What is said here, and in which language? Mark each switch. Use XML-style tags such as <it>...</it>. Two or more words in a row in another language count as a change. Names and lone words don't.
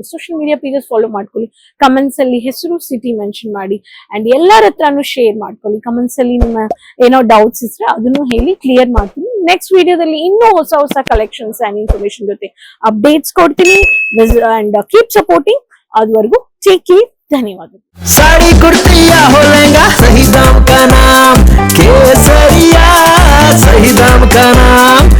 <en>social media pages follow</en> <kn>ಮಾಡ್ಕೊಳ್ಳಿ. ಕಮೆಂಟ್ಸ್ ಅಲ್ಲಿ ಹೆಸರು,</kn> <en>city mention</en> <kn>ಮಾಡಿ. ಅಂಡ್ ಎಲ್ಲರ ಹತ್ರನು ಶೇರ್ ಮಾಡ್ಕೊಳ್ಳಿ. ಕಮೆಂಟ್ಸ್ ಅಲ್ಲಿ ನಿಮ್ಮ ಏನೋ ಡೌಟ್ಸ್ ಇದ್ರೆ ಅದನ್ನು ಹೇಳಿ, ಕ್ಲಿಯರ್ ಮಾಡ್ತೀನಿ. ನೆಕ್ಸ್ಟ್ ವಿಡಿಯೋದಲ್ಲಿ ಇನ್ನೂ ಹೊಸ ಹೊಸ</kn> <en>collections and information</en> <kn>ಜೊತೆ ಅಪ್ಡೇಟ್ಸ್ ಕೊಡ್ತೀನಿ.</kn> <en>and keep supporting. ಅದುವರೆಗೂ take care.</en> <hi>धन्यवाद. साड़ी कुर्ती या हो लहंगा, सही दाम का नाम केसरिया, सही दाम का नाम.</hi>